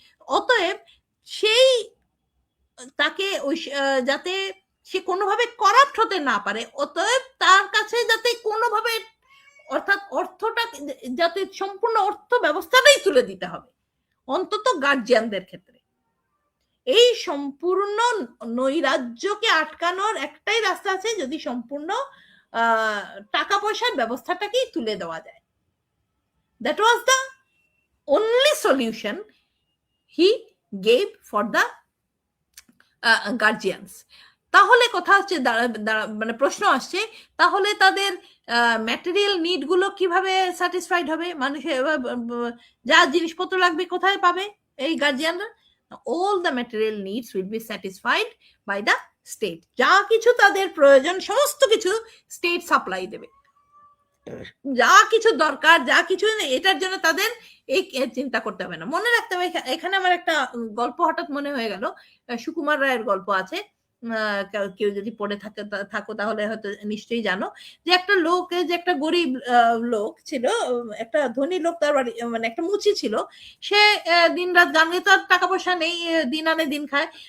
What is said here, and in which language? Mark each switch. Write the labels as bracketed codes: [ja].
[bn] অতএব সেই তাকে ওই যাতে সে কোনোভাবে করাপ্ট হতে না পারে, অতএব তার কাছে যাতে কোনোভাবে অর্থাৎ অর্থটা যাতে সম্পূর্ণ অর্থ ব্যবস্থাটাই তুলে দিতে হবে, অন্তত গার্জিয়ানদের ক্ষেত্রে। এই সম্পূর্ণ নৈরাজ্যকে আটকানোর একটাই রাস্তা আছে, যদি সম্পূর্ণ টাকা পয়সার ব্যবস্থাটাকেই তুলে দেওয়া যায়। [en] That was the only solution he gave for the guardians. [bn] তাহলে কথা হচ্ছে মানে প্রশ্ন আসছে, তাহলে তাদের ম্যাটেরিয়াল নিড গুলো কিভাবে স্যাটিসফাইড হবে? মানুষের যা জিনিসপত্র লাগবে কোথায় পাবে এই গার্জিয়ানরা? [en] all the material needs will be satisfied by the state. [bn] যা কিছু তাদের প্রয়োজন সমস্ত কিছু স্টেট সাপ্লাই দেবে, যা কিছু দরকার, যা কিছু, এটার জন্য তাদের এই চিন্তা করতে হবে না। মনে রাখতে হবে, এখানে আমার একটা গল্প হঠাৎ মনে হয়ে গেল, সুকুমার রায়ের গল্প আছে, কেউ যদি পড়ে থাকো তাহলে হয়তো নিশ্চয়ই জানো, যে একটা লোক, যে একটা গরিব লোক ছিল, একটা ধনী লোক, তার বাড়ি মানে একটা মুচি ছিল, সে দিন রাত গান গাইতে, তার টাকা পয়সা নেই, দিন আনে দিন খায়।